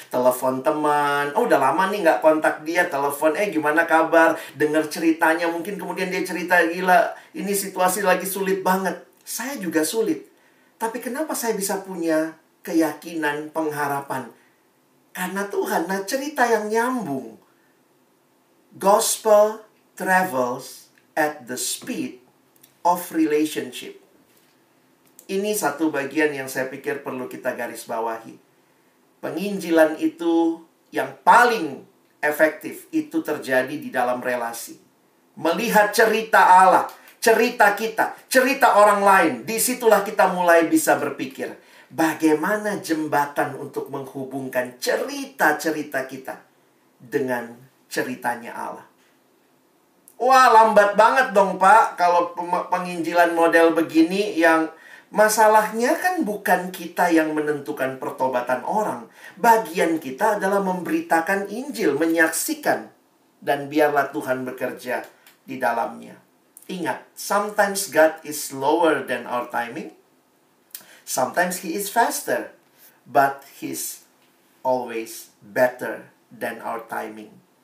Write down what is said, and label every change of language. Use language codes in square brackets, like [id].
[id] Telepon teman, oh udah lama nih nggak kontak dia, telepon, gimana kabar? Dengar ceritanya, mungkin kemudian dia cerita, gila, ini situasi lagi sulit banget. Saya juga sulit. Tapi kenapa saya bisa punya keyakinan, pengharapan? Karena Tuhan, nah cerita yang nyambung. [en] Gospel travels at the speed of relationship. [id] Ini satu bagian yang saya pikir perlu kita garis bawahi. Penginjilan itu yang paling efektif itu terjadi di dalam relasi. Melihat cerita Allah, cerita kita, cerita orang lain. Disitulah kita mulai bisa berpikir, bagaimana jembatan untuk menghubungkan cerita-cerita kita dengan ceritanya Allah. Wah, lambat banget dong Pak kalau penginjilan model begini yang masalahnya kan bukan kita yang menentukan pertobatan orang. Bagian kita adalah memberitakan Injil, menyaksikan. Dan biarlah Tuhan bekerja di dalamnya. Ingat, [en] sometimes God is slower than our timing. Sometimes He is faster. But He's always better than our timing.